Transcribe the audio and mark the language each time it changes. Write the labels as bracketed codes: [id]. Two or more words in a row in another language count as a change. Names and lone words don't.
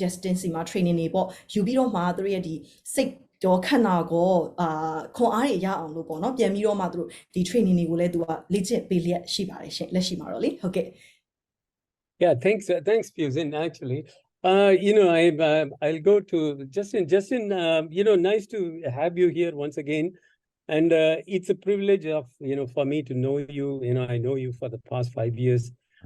[my] Justin စီမှာ training တွေပေါ့ယူပြီးတော့မှသူတို့ရဲ့ဒီစိတ်တော့ခန္ဓာကိုခွန်အားတွေရအောင်လို့ပေါ့နော်ပြန်ပြီးတော့မှသူတို့ဒီ training တွေကိုလည်းသူကလေ့ကျင့်ပေးလျက်ရှိပါတယ်ရှင်လက်ရှိမှာတော့လေဟုတ်ကဲ့ [en] Yeah, thanks Pusin. Actually I'll go to Justin. Justin, nice to have you here once again. And it's a privilege of, for me to know you. I know you for the past 5 years. Mm-hmm.